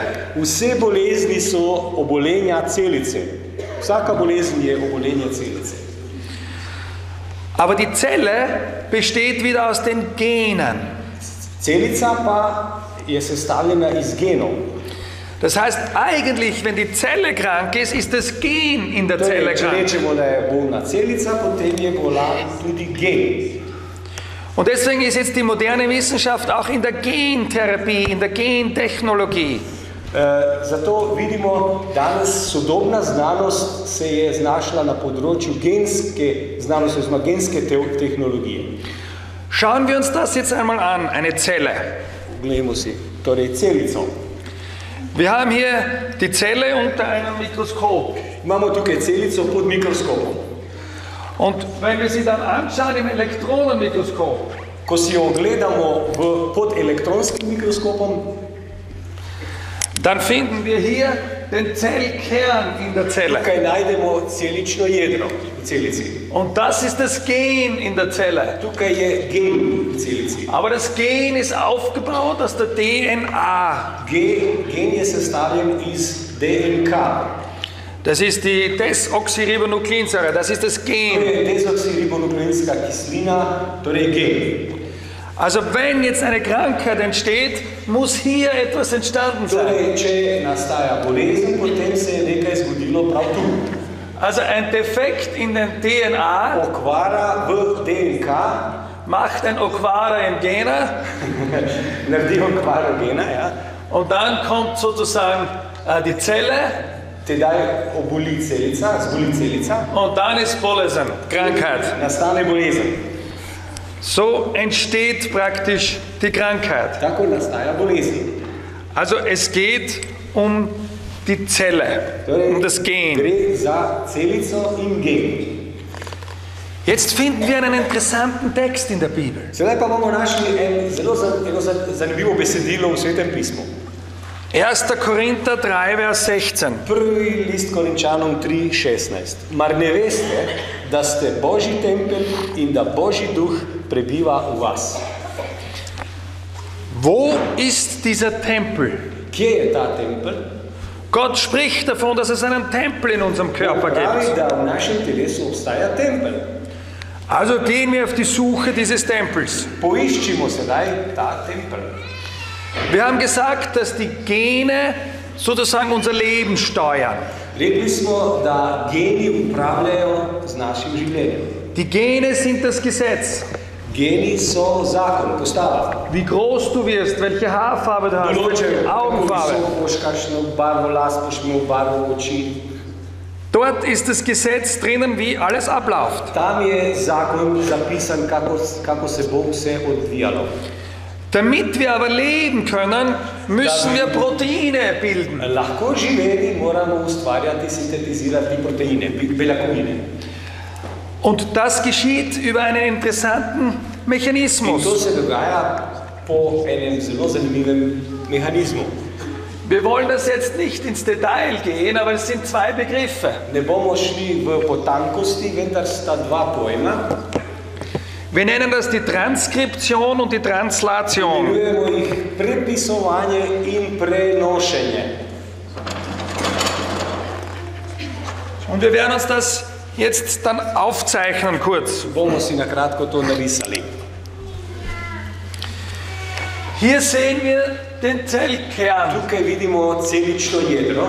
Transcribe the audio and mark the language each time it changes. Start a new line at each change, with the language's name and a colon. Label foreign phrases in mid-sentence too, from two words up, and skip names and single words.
Slovenian: Vse bolezni so obolenja celice. Vsaka bolezen je obolenje celice.
German: Aber die Zelle besteht wieder aus den Genen.
Slovenian: Celica pa je sestavljena iz genov.
German: Das heißt, eigentlich, wenn die Zelle krank ist, ist das Gen in der Zelle
Slovenian: Torej, če
German: krank.
Slovenian: rečemo, da je bolna celica, potem je bolan tudi gen.
German: Und deswegen ist jetzt die moderne Wissenschaft auch in der Gentherapie, in der Gentechnologie.
Slovenian: Zato vidimo, danes sodobna znanost se je znašla na področju genske znanosti, oziroma genske tehnologije.
German: Schauen wir uns das jetzt einmal an, eine Zelle.
Slovenian: Poglejmo si, torej celico.
German: Wir haben hier die Zelle unter einem Mikroskop.
Slovenian: Imamo tukaj celico pod mikroskopom.
German: Und wenn wir sie dann anschauen im Elektronenmikroskop,
Slovenian: Ko si jo gledamo pod elektronskim mikroskopom,
German: dann finden wir hier den Zellkern in der Zelle.
Slovenian: tukaj najdemo celično jedro v celici.
German: Und das ist das Gen in der Zelle.
Slovenian: Tukaj je gen v celici.
German: Aber das Gen ist aufgebaut aus der DNA.
Slovenian: Gen je sestavljen iz DNK.
German: Das ist die Desoxyribonukleinsäure, das ist das
Slovenian: To
German: Gen.
Slovenian: je dezoksiribonukleinska kislina, torej gen.
German: Also wenn jetzt eine Krankheit entsteht, muss hier etwas entstanden sein.
Slovenian: Torej, če nastaja bolezen, potem se je nekaj zgodilo prav tu.
German: Also ein Defekt in der DNA
Slovenian: Okvara v DNK
German: macht ein Okvara im Gena
Slovenian: naredi okvaro gena, ja.
German: und dann kommt sozusagen die Zelle
Slovenian: Tedaj oboli celica, zboli celica,
German: und dann ist Bolezen, Krankheit.
Slovenian: nastane bolezen.
German: So entsteht praktisch die Krankheit.
Slovenian: Tako nastaja bolezen.
German: Also es geht um die Zelle, um das Gen.
Slovenian: Gre za celico in gen.
German: Jetzt finden wir einen interessanten Text in der Bibel.
Slovenian: Sedaj pa bomo našli eno zanimivo besedilo v Svetem pismu.
German: 1. Korinther 3, Vers 16.
Slovenian: Prvi list Korinčanom 3:16. Mar ne veste, da ste Božji tempelj in da Božji duh prebiva v vas?
German: Wo ist dieser Tempel?
Slovenian: Kje je ta tempelj?
German: Gott spricht davon, dass es einen Tempel in unserem Körper
Slovenian: Pravi,
German: gibt.
Slovenian: da v našem telesu obstaja tempelj.
German: Also gehen wir auf die Suche dieses Tempels.
Slovenian: Poiščimo sedaj ta tempelj.
German: Wir haben gesagt, dass die Gene sozusagen unser Leben steuern.
Slovenian: Rekli smo, da geni upravljajo z našim življenjem.
German: Die Gene sind das Gesetz.
Slovenian: Geni so zakon, postava.
German: Wie groß du wirst, welche Haarfarbe du hast,
Slovenian: Določajo,
German: welche
Slovenian: kako
German: Augenfarbe.
Slovenian: visoko boš, kakšno barvo las boš imel, barvo oči.
German: Dort ist das Gesetz drinnen, wie alles abläuft.
Slovenian: Tam je zakon zapisan, kako se bo vse odvijalo.
German: Damit wir aber leben können, müssen wir Proteine bilden.
Slovenian: Lahko živeli moramo ustvarjati, sintetizirati proteine, beljakovine.
German: Und das geschieht über einen interessanten
Slovenian: In
German: Mechanismus.
Slovenian: to se dogaja po enem zelo zanimivem mehanizmu.
German: Wir wollen das jetzt nicht ins Detail gehen, aber es sind zwei Begriffe.
Slovenian: Ne bomo šli v potankosti, vendar sta dva pojma.
German: Wir nennen das die Transkription und die Translation.
Slovenian: Imenujemo jih prepisovanje in prenošenje.
German: Und wir werden uns das jetzt dann aufzeichnen kurz.
Slovenian: Bomo si na kratko to narisali.
German: Hier sehen wir den Zellkern
Slovenian: Tukaj vidimo celično jedro,